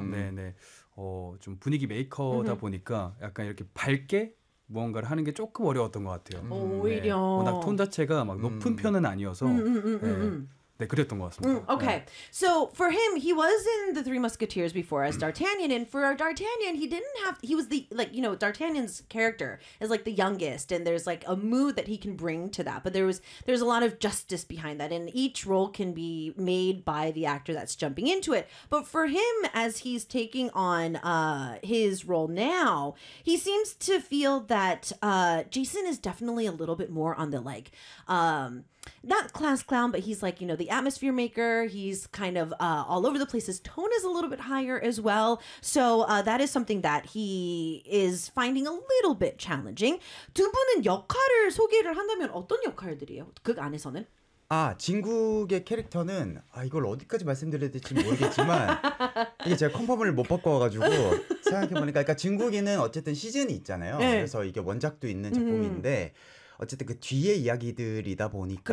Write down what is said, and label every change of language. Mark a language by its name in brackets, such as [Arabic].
[Korean] 네네 좀 분위기 메이커다 보니까 약간 이렇게 밝게 무언가를 하는 게 조금 어려웠던 것 같아요. 오히려 네. 워낙 톤 자체가 막 높은 편은 아니어서 네, 그랬던 것 같습니다. [English] Okay, so for him, he was in the Three Musketeers before as D'Artagnan, and for our D'Artagnan, he was D'Artagnan's character is like the youngest, and there's like a mood that he can bring to that. But there's a lot of justice behind that, and each role can be made by the actor that's jumping into it. But for him, as he's taking on his role now, he seems to feel that Jason is definitely a little bit more on the like. Not class clown, but he's like, you know, the atmosphere maker. He's kind of all over the place. His tone is a little bit higher as well. So that is something that he is finding a little bit challenging. [Korean] 두 분은 역할을 소개를 한다면 어떤 역할들이에요? 극 안에서는? 아, 진국의 캐릭터는 이걸 어디까지 말씀드려야 될지 모르겠지만 이게 제가 컨펌을 못 바꿔와가지고 생각해보니까 그러니까 진국이는 어쨌든 시즌이 있잖아요. 네. 그래서 이게 원작도 있는 작품인데 어쨌든 그 뒤에 이야기들이다 보니까